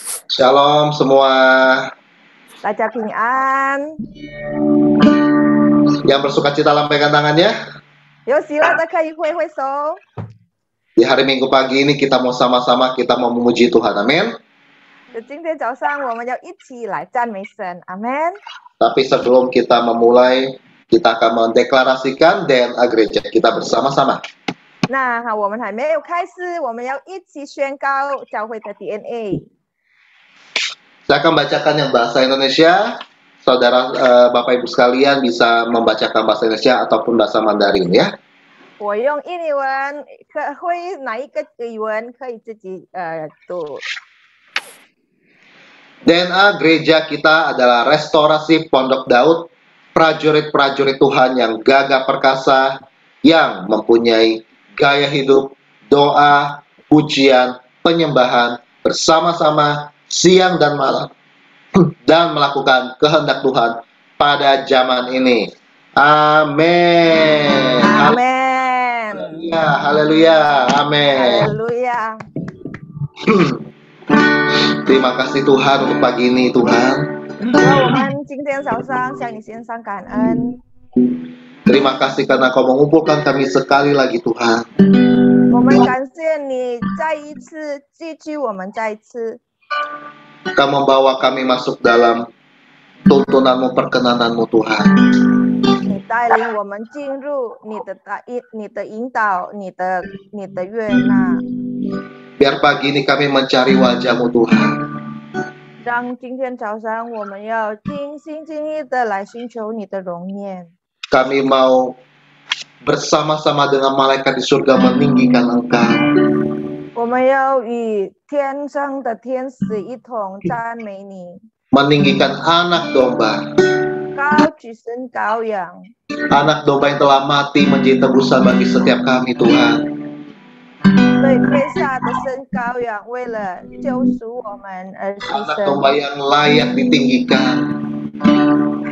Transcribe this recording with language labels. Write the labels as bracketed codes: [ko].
[id] Shalom semua. [zh] 大家平安， [id] Yang bersuka cita lambaikan tangannya. [zh] 有喜乐的可以挥挥手。 [id] Di hari Minggu pagi ini kita mau sama-sama kita mau memuji Tuhan. Amin. [zh] 就今天早上我们要一起来赞美神，阿门。 [id] Tapi sebelum kita memulai, kita akan mendeklarasikan DNA gereja kita bersama-sama. [zh] 那我们还没有开始，我们要一起宣告教会的 DNA。 [id] Saya akan bacakan yang bahasa Indonesia. Saudara Bapak Ibu sekalian bisa membacakan bahasa Indonesia ataupun bahasa Mandarin ya. [zh] 我用印尼文，会哪一个语文可以自己读。 [id] DNA gereja kita adalah restorasi Pondok Daud, prajurit-prajurit Tuhan yang gagah perkasa, yang mempunyai gaya hidup, doa, pujian, penyembahan, bersama-sama siang dan malam, dan melakukan kehendak Tuhan pada zaman ini. Amin. Amin. Haleluya. Amin. Haleluya. Terima kasih Tuhan untuk pagi ini Tuhan. [zh] 我们今天早上向你献上感恩。 [id] Terima kasih karena Kau mengumpulkan kami sekali lagi Tuhan. [zh] 我们感谢你再一次记取我们再一次。 [id] Kau membawa kami masuk dalam tuntunanmu, perkenananmu Tuhan. [zh] 你带领我们进入你的引导，你的悦纳。 [id] Biar pagi ini kami mencari wajah-Mu Tuhan. [zh] 让今天早上我们要尽心尽意的来寻求你的容颜。 [id] Kami mau bersama-sama dengan malaikat di surga meninggikan Engkau. [zh] 我们要与天上的天使一同赞美你， [id] Meninggikan anak domba. [zh] 高举神羔羊， [id] Anak domba yang telah mati menjadi tebusan bagi setiap kami Tuhan. [zh] 对被杀的神羔羊，为了救赎我们而牺 [id] Anak [zh] 牲， [id] domba yang layak ditinggikan.